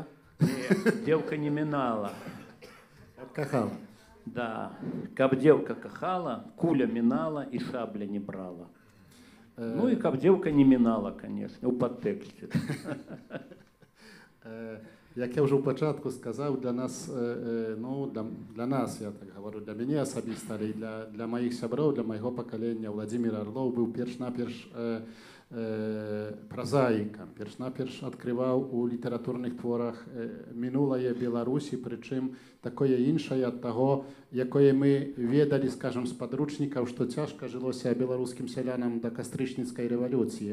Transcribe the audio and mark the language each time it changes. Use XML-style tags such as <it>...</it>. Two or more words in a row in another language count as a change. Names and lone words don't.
<be>Дзеўка не мінала. Каб кахала. Да, каб дзеўка кахала, куля мінала і шабля не брала. Ну і каб дзеўка не мінала, конечно, у падтэксце. Як я ўжо ў пачатку сказаў, для нас, ну, для нас,</be> <ru>я так говорю,</ru> <be>для мяне асабіста, але і для маіх сяброў, для майго пакалення, Владзімір Арлоў быў перш-наперш празаікам, перш-наперш адкрываў у літаратурных творах мінулае Беларусі, прычым такое іншае ад таго, якое мы ведалі, скажам, з падручнікаў, што цяжка жылося беларускім сялянам да кастрычніцкай рэвалюцыі.</be>